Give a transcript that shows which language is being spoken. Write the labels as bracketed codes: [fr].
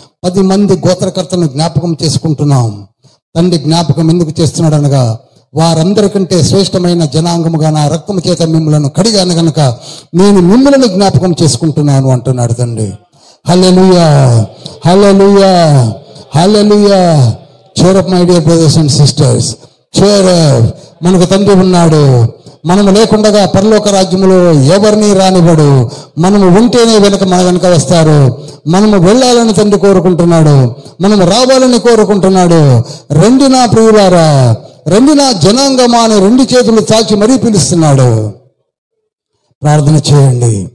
[te] 10 మంది గోత్రకర్తలను జ్ఞాపకం చేసుకుంటున్నాం. తండ్రి జ్ఞాపకం ఎందుకు చేస్తున్నాడు అనగా, వారందరికంటే శ్రేష్టమైన జనాంగముగా నా రక్తము చేత మిమ్మలను కడిగాను గనుక నేను మిమ్మలను జ్ఞాపకం చేసుకుంటున్నాను అంటున్నాడు తండ్రి. హల్లెలూయా, హల్లెలూయా, హల్లెలూయా. [en] cheer up my dear brothers and sisters, cheer up. [te] మనకు తండ్రి ఉన్నాడు. మనము లేకుండా పరలోక రాజ్యములో ఎవరిని రానివ్వడు. మనము ఉంటేనే మన వెనక వస్తారు. మనము వెళ్ళాలని తండ్రి కోరుకుంటున్నాడు. మనము రావాలని కోరుకుంటున్నాడు. రండి నా ప్రియులారా, రండి నా జనాంగమా అని 2 చేతులు చాచి మరీ పిలుస్తున్నాడు. ప్రార్థన చేయండి.